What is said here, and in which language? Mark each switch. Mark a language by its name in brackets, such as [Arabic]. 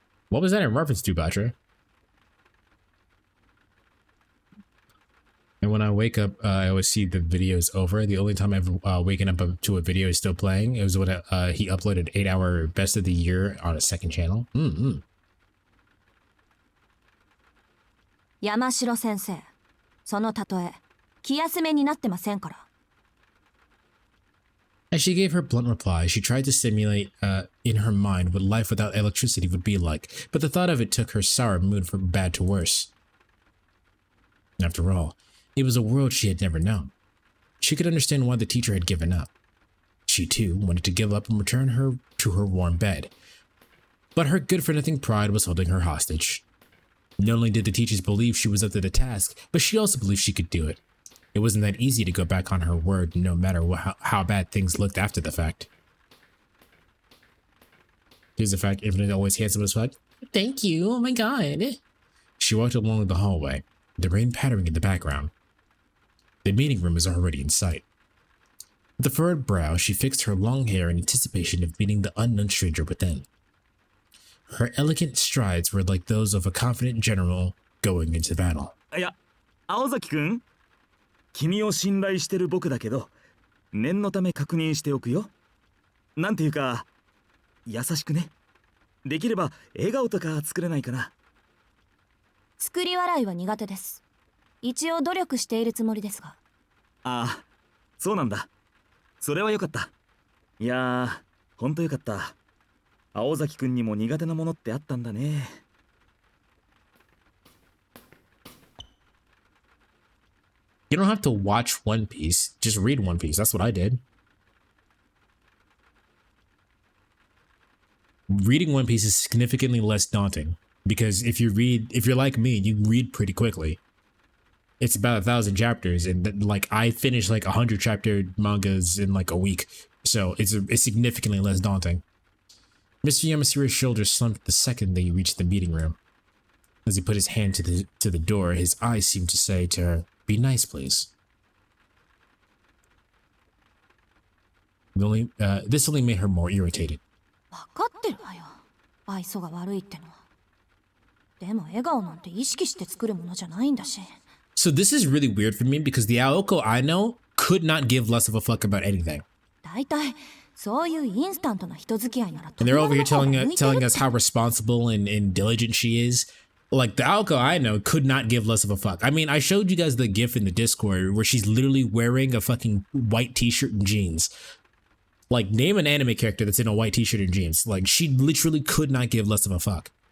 [English] What was that in reference to, Batra? And when I wake up, I always see the videos over. The only time I've waken up to a video is still playing. It was when he uploaded 8-hour best of the year on a second channel. [Japanese] Yamashiro sensei, その例え、気休めになってませんから。 [English] As she gave her blunt reply, she tried to simulate in her mind what life without electricity would be like, but the thought of it took her sour mood from bad to worse. After all, it was a world she had never known. She could understand why the teacher had given up. She too wanted to give up and return her to her warm bed. But her good-for-nothing pride was holding her hostage. Not only did the teachers believe she was up to the task, but she also believed she could do it. It wasn't that easy to go back on her word no matter how bad things looked after the fact. Here's the fact, Infinite always handsome as fuck. Thank you, oh my god. She walked along the hallway, the rain pattering in the background. The meeting room was already in sight. With a furrowed brow, she fixed her long hair in anticipation of meeting the unknown stranger within. Her elegant strides were like those of a confident general going into battle. [Japanese] いや、青崎くん、君を信頼してる僕だけど、念のため確認しておくよ。なんていうか、優しくね。できれば笑顔とか作れないかな。作り笑いは苦手です。一応努力しているつもりですが。ああ、そうなんだ。それはよかった。いやー、ほんとよかった。青崎くんにも苦手なものってあったんだね。 [English] You don't have to watch One Piece, just read One Piece. That's what I did. Reading One Piece is significantly less daunting because if you're like me, you read pretty quickly. It's about 1,000 chapters, and like I finished like 100 chapter mangas in like a week, so it's significantly less daunting. Mr. Yamashira's shoulders slumped the second they reached the meeting room. As he put his hand to the door, his eyes seemed to say to her, "Be nice, please." This only made her more irritated. [Japanese] 分かってるわよ。愛想が悪いってのは。でも笑顔なんて意識して作るものじゃないんだし。 [English] So this is really weird for me because the Aoko I know could not give less of a fuck about anything. [Japanese] だいたいそういうインスタントな人付き合いなら。 [English] And they're over here telling us how responsible and diligent she is. Like the Aoko I know could not give less of a fuck. I mean, I showed you guys the gif in the Discord where she's literally wearing a fucking white t-shirt and jeans. Like, name an anime character that's in a white t-shirt and jeans. Like, she literally could not give less of a fuck.